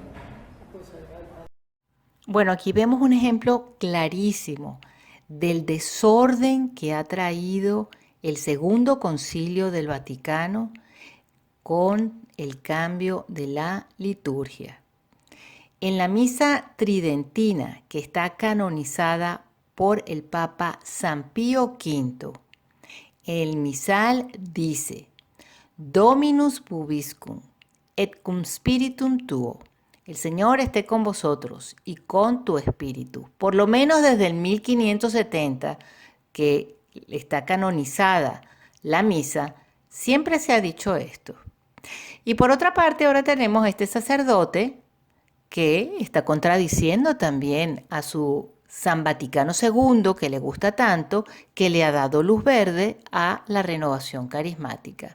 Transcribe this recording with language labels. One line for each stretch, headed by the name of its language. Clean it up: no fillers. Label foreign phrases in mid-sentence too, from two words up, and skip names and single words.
Spanish: Bueno, aquí vemos un ejemplo clarísimo del desorden que ha traído el Segundo Concilio del Vaticano con el cambio de la liturgia. En la misa tridentina, que está canonizada por el Papa San Pío V, el misal dice:
Latin: Dominus vobiscum et cum spiritum tuo.
Spanish: El Señor esté con vosotros y con tu espíritu. Por lo menos desde el 1570, que está canonizada la misa, siempre se ha dicho esto. Y por otra parte, ahora tenemos a este sacerdote que está contradiciendo también a su San Vaticano II, que le gusta tanto, que le ha dado luz verde a la renovación carismática.